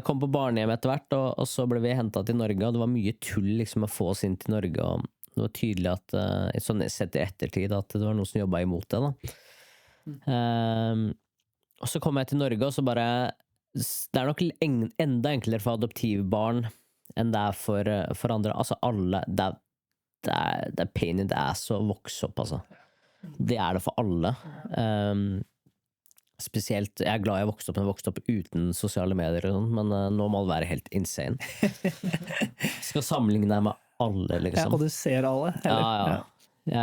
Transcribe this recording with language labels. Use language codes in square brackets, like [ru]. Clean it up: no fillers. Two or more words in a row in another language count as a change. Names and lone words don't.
[no] Kom på barnehjem etter hvert, og så ble vi hentet til Norge, og det var mye tull liksom å få oss inn til Norge, og det var tydelig at, sånn sett i ettertid, at det var noen som jobbet imot det da. Og så kom jeg til Norge, og så bare, det er nok enda enklere for adoptivbarn enn det er for andre, altså alle, det er [en] pain in the ass [no] å vokse opp, altså. Det er det for alle. Spesielt, jeg er glad jeg vokste opp uten sosiale medier og sånt, men nå må det være helt insane. Skal sammenligne deg med alle, liksom. Ja, og du ser alle, eller? Ja.